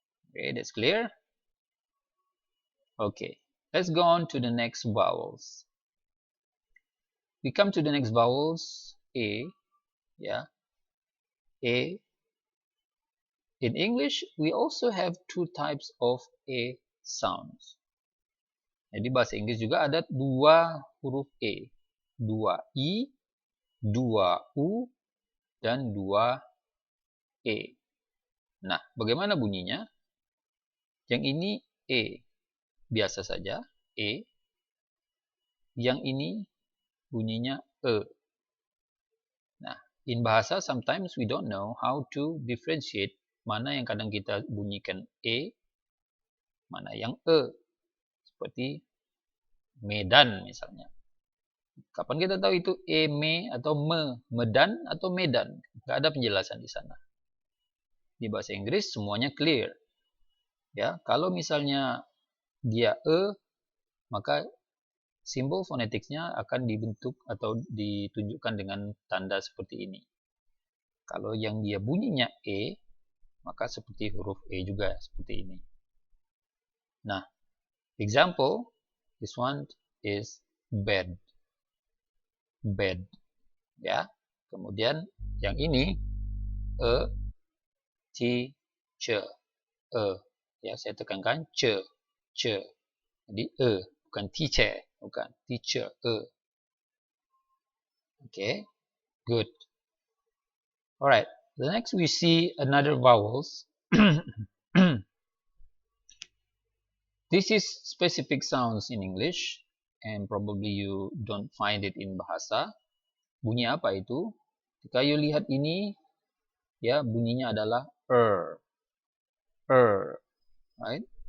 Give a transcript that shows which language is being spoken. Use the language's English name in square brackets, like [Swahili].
[English] Okay, that's clear. Okay, let's go on to the next vowels. We come to the next vowels, A. Yeah, A. In English, we also have two types of A sounds. [Indonesian] Jadi bahasa Inggris juga ada dua huruf E. Dua I, dua U, dan dua E. Nah, bagaimana bunyinya? Yang ini E. Biasa saja, E. Yang ini bunyinya E. Nah, [English] in bahasa, sometimes we don't know how to differentiate [Indonesian] mana yang kadang kita bunyikan E, mana yang E. Seperti Medan misalnya. Kapan kita tahu itu E, Me, atau Me? Medan atau Medan? Nggak ada penjelasan di sana. Di bahasa Inggris semuanya clear. Ya, kalau misalnya dia E, maka simbol fonetiknya akan dibentuk atau ditunjukkan dengan tanda seperti ini. Kalau yang dia bunyinya E, maka seperti huruf E juga, seperti ini. [English] Nah, example, this one is bed. Bed. [Indonesian] Ya, kemudian yang ini E, T, C. E. Ya, saya tekankan C. C. Jadi E, bukan teacher, bukan teacher, E. [English] Okay, good. Alright, the next we see another vowels. This is specific sounds in English, and probably you don't find it in bahasa. [Indonesian] Bunyi apa itu? Jika you lihat ini, ya bunyinya adalah right?